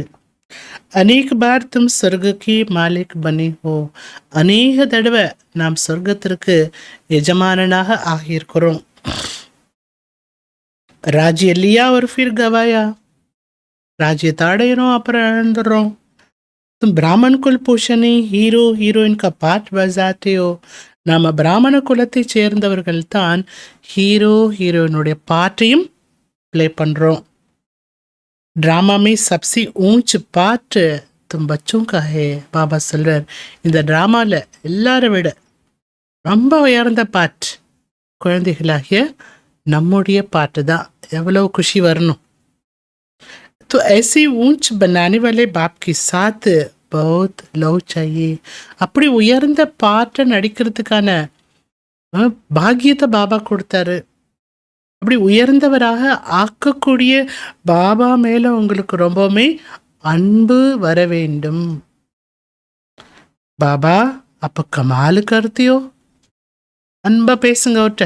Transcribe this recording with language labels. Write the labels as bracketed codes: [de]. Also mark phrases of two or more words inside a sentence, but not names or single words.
[hi] अनेक बार तुम स्वर्ग के मालिक बने हो, [ta] அநேக தடவை நாம் சொர்க்கத்திற்கு எஜமானனாக ஆகியிருக்கிறோம். [hi] राज्य लिया और फिर गंवाया, [ta] ராஜ்யத்தை அடையிறோம் அப்புறம் இழந்துடுறோம். [hi] तुम ब्राह्मण कुल पोषणी [en] hero heroine [hi] का पाठ बजाते हो. [ta] நாம பிராமண குலத்தை சேர்ந்தவர்கள் தான் ஹீரோ ஹீரோயினுடைய பாட்டையும் பிளே பண்றோம். [hi] ड्रामा में सबसे ऊंच पार्ट तुम बच्चों का है. [ta] பாபா சொல்றார், இந்த டிராமால எல்லாரை விட ரொம்ப உயர்ந்த பாட் குழந்தைகளாகிய நம்முடைய பாட்டு தான். எவ்வளவு குஷி வரணும். [hi] तो ऐसे ऊंच बनाने वाले बाप के साथ बहुत लव चाहिए. [ta] அப்படி உயர்ந்த பாட்டை நடிக்கிறதுக்கான பாக்கியத்தை பாபா கொடுத்தாரு. அப்படி உயர்ந்தவராக ஆக்கக்கூடிய பாபா மேல உங்களுக்கு ரொம்பவுமே அன்பு வர வேண்டும். [hi] बाबा आप कमाल कर दियो, [ta] அன்பா பேசுங்க அவர்கிட்ட.